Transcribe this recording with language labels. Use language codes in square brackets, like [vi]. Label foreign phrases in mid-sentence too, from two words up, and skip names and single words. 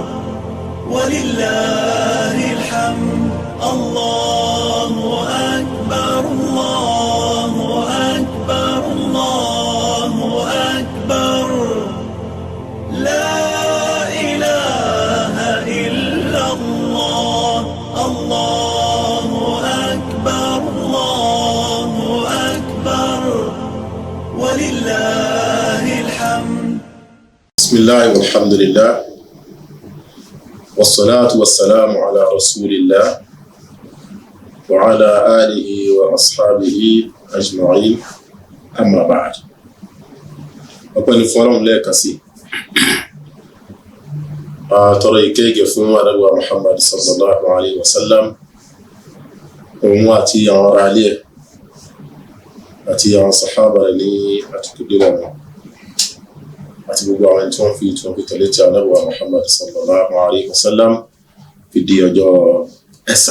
[ar] ولله الحمد الله أكبر الله أكبر الله أكبر لا إله إلا الله الله أكبر الله أكبر ولله الحمد. بسم الله والحمد لله والصلاة والسلام على رسول الله وعلى آله وأصحابه أجمعين أما بعد. [yo] ọpẹ́ ni fọ́lọ́run lẹ́ẹ̀kan sí tọrọ ìkẹ́gẹ́ fún Ànábì wa Muhammad [ar] صلى الله عليه وسلم [yo] òun àti àwọn ará ilé àti àwọn sàhábà rẹ̀ ní àtìkúdé wọn àti gbogbo àwọn tí wọ́n fi tẹ̀lé tí Ànábì wa Muhammad [ar] صلى الله عليه وسلم [yo] fi di ọjọ́ ẹ̀san.